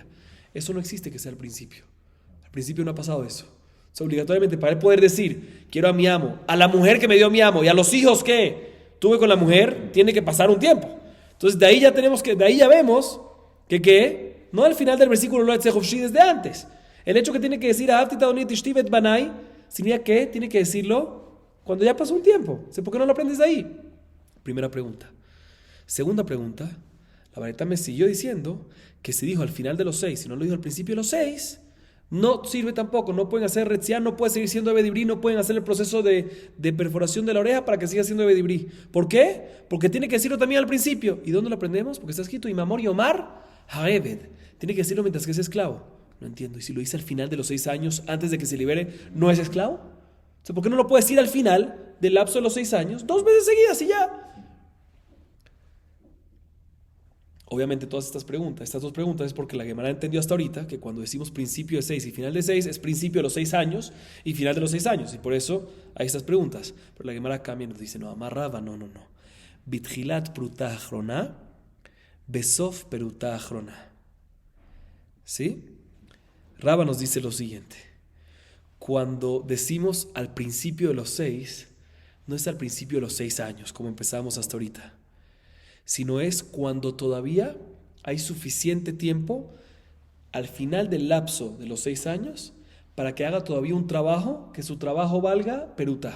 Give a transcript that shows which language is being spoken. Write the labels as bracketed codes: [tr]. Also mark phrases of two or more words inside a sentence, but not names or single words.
[es] Eso no existe que sea al principio. Al principio no ha pasado eso. O sea, obligatoriamente para él poder decir, quiero a mi amo, a la mujer que me dio mi amo, y a los hijos que tuve con la mujer, tiene que pasar un tiempo. Entonces de ahí ya vemos que no al final del versículo [he] לא אצא חפשי [es] desde antes. El hecho que tiene que decir [he] אהבתי את אדני את אשתי את בני [es] significa que tiene que decirlo cuando ya pasó un tiempo. ¿Por qué no lo aprendes de ahí? Primera pregunta. Segunda pregunta, la baraita me siguió diciendo que si dijo al final de los 6, si no lo dijo al principio de los 6, no sirve tampoco, no pueden hacer retziá, no puede seguir siendo [he] עבד עברי, [es] no pueden hacer el proceso de perforación de la oreja para que siga siendo [he] עבד עברי. [es] ¿Por qué? Porque tiene que decirlo también al principio. ¿Y dónde lo aprendemos? Porque está escrito [he] אם אמר יאמר העבד. [es] Tiene que decirlo mientras que es esclavo. No entiendo. ¿Y si lo dice al final de los 6 años, antes de que se libere, no es esclavo? O sea, ¿por qué no lo puede decir al final del lapso de los 6 años? 2 veces seguidas y ya. Obviamente todas estas 2 preguntas es porque la Gemara entendió hasta ahorita que cuando decimos principio de 6 y final de 6 es principio de los 6 años y final de los 6 años, y por eso hay estas preguntas. Pero la Gemara cambia y nos dice, no, amarraba, no. [he] בתחילת פרוטה אחרונה בסוף פרוטה אחרונה. [es] ¿Sí? Raba nos dice lo siguiente. Cuando decimos al principio de los 6, no es al principio de los 6 años, como empezamos hasta ahorita, sino es cuando todavía hay suficiente tiempo al final del lapso de los 6 años para que haga todavía un trabajo, que su trabajo valga peruta.